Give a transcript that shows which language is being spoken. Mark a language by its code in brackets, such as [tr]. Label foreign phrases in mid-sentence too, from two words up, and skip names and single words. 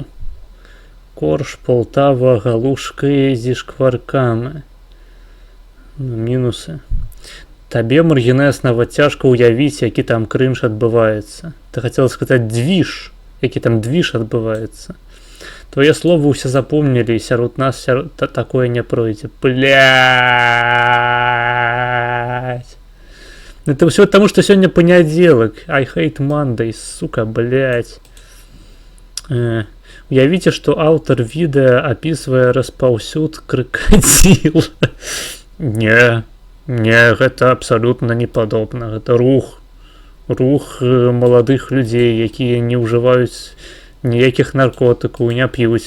[be] Корж, Полтава, галушкай зі шкваркамі. Мінусы. Табе, Маргінэс, нават цяжка ўявіць, які там крынж адбываецца. Ты хацела сказаць движ, які там движ адбываецца. Твои словы ўсе запомнілі, і сярод нас такое не пройдзе. [ru] Блядь. Это все потому, что сегодня понеделок. [en] I hate Mondays, [ru] сука, блядь. [be] Уявіце, што аўтар відэа апісвае распаўсюд кракадзіл. Не, гэта абсалютна не падобна. Гэта рух маладых людзей, якія не ўжываюць ніякіх наркотыкаў, не п'юць.